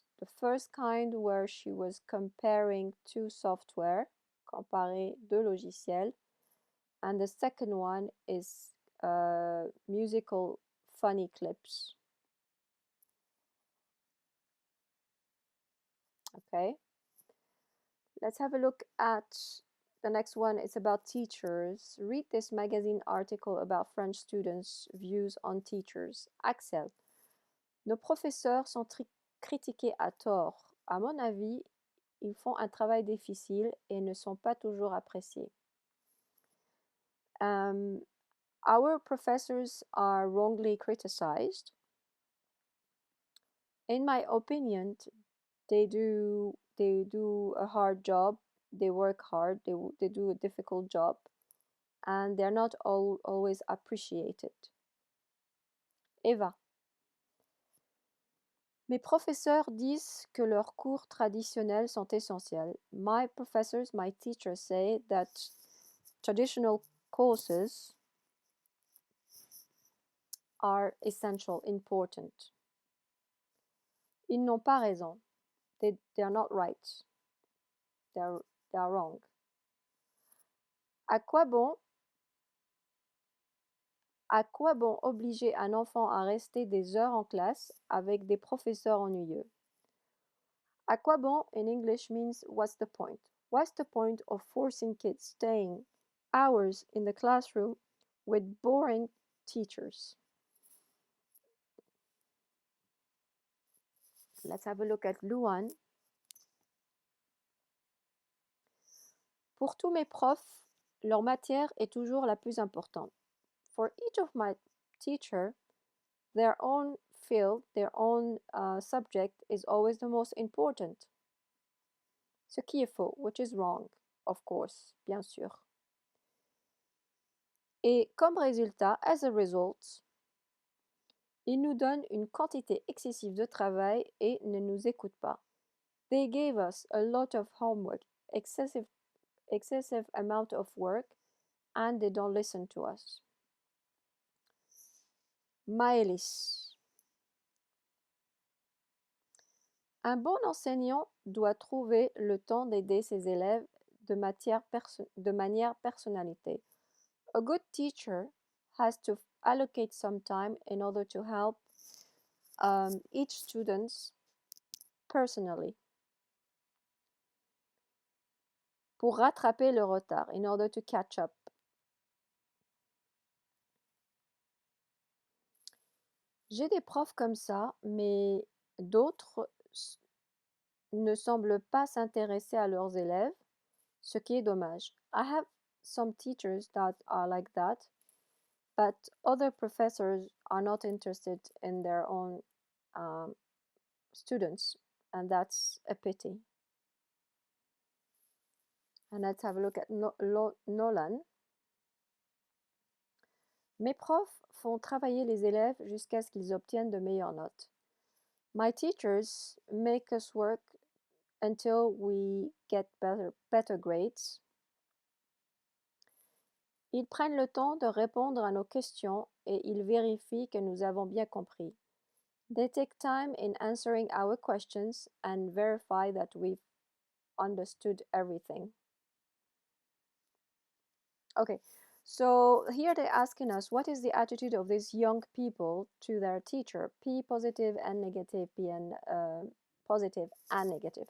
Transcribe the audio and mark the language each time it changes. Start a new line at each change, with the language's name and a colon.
English: The first kind where she was comparing two software,
French: comparer deux logiciels,
English: and the second one is musical funny clips. Okay, let's have a look at the next one. It's about teachers. Read this magazine article about French students' views on teachers.
French: Axel, nos professeurs sont critiqués à tort. À mon avis, ils font un travail difficile et ne sont pas toujours appréciés.
English: Our professors are wrongly criticized. In my opinion, they do a hard job. They work hard. They do a difficult job, and they're not always appreciated. Eva.
French: Mes professeurs disent que leurs cours traditionnels sont essentiels.
English: My professors, my teachers say that traditional courses are essential, important.
French: Ils n'ont pas raison.
English: They are not right. They are wrong.
French: À quoi bon À quoi bon obliger un enfant à rester des heures en classe avec des professeurs ennuyeux?
English: À quoi bon in English means what's the point? What's the point of forcing kids staying hours in the classroom with boring teachers? Let's have a look at Luan.
French: Pour tous mes profs, leur matière est toujours la plus importante.
English: For each of my teacher, their own field, their own subject is always the most important.
French: Ce qui est faux,
English: which is wrong, of course,
French: bien sûr. Et comme résultat,
English: as a result,
French: ils nous donnent une quantité excessive de travail et ne nous écoutent pas.
English: They gave us a lot of homework, excessive amount of work, and they don't listen to us. Maëlys.
French: Un bon enseignant doit trouver le temps d'aider ses élèves de manière personnalité.
English: A good teacher has to allocate some time in order to help each student personally.
French: Pour rattraper le retard,
English: in order to catch up.
French: J'ai des profs comme ça, mais d'autres ne semblent pas s'intéresser à leurs élèves, ce qui est dommage.
English: I have some teachers that are like that, but other professors are not interested in their own students, and that's a pity. And let's have a look at Nolan.
French: Mes profs font travailler les élèves jusqu'à ce qu'ils obtiennent de meilleures notes.
English: My teachers make us work until we get better grades.
French: Ils prennent le temps de répondre à nos questions et ils vérifient que nous avons bien compris.
English: They take time in answering our questions and verify that we've understood everything. Okay, so here they're asking us, what is the attitude of these young people to their teacher? P positive and negative, P and positive and negative.